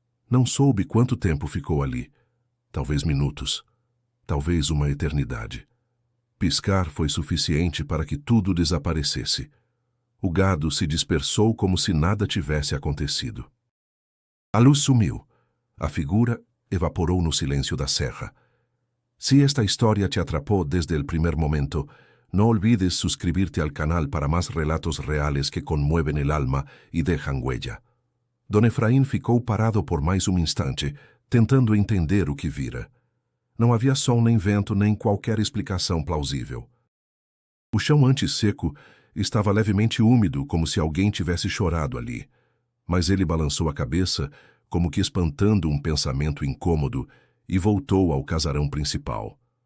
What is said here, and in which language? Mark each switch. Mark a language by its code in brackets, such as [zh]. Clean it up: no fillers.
[pt] Não soube quanto tempo ficou ali. Talvez minutos. Talvez uma eternidade. Piscar foi suficiente para que tudo desaparecesse. O gado se dispersou como se nada tivesse acontecido. A luz sumiu. A figura evaporou no silêncio da serra. [es] Si esta historia te atrapó desde el primer momento, no olvides suscribirte al canal para más relatos reales que conmueven el alma y dejan huella. [pt] Dom Efraim ficou parado por mais um instante, tentando entender o que vira. Não havia som nem vento nem qualquer explicação plausível. O chão antes seco estava levemente úmido, como se alguém tivesse chorado ali. Mas ele balançou a cabeça, como que espantando um pensamento incômodo, e voltou ao casarão principal.